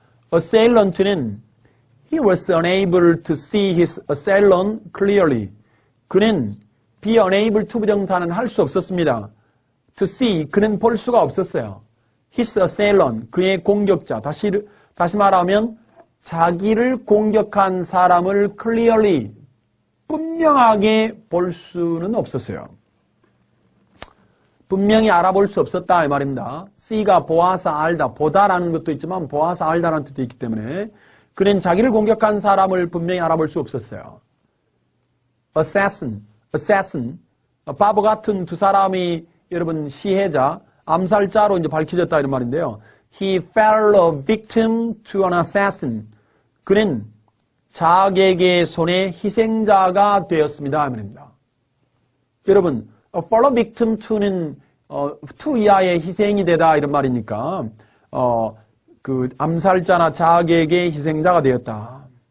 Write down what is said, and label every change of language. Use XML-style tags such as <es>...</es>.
<en>Assailant</en> <ko>는</ko> <en>he was unable to see his assailant clearly.</en> <ko>그는</ko> <en>be unable to</en> <ko>부정사는 할 수 없었습니다.</ko> <en>To see,</en> <ko>그는 볼 수가 없었어요.</ko> <en>His assailant,</en> <ko>그의 공격자. 다시 말하면 자기를 공격한 사람을 clearly, 분명하게 볼 수는 없었어요. 분명히 알아볼 수 없었다 이 말입니다. C가 보아서 알다, 보다라는 것도 있지만 보아서 알다라는 뜻도 있기 때문에 그는 자기를 공격한 사람을 분명히 알아볼 수 없었어요. Assassin, 바보 같은 두 사람이 여러분 시해자, 암살자로 이제 밝혀졌다 이런 말인데요.</ko> <en>He fell a victim to an assassin.</en> <ko>그는 자객의 손에 희생자가 되었습니다 이 말입니다. 여러분,</ko> <en>fall a victim to</en> <ko>는 to 이하의 희생이 되다 이런 말이니까 그 암살자나 자객의 희생자가 되었다.</ko>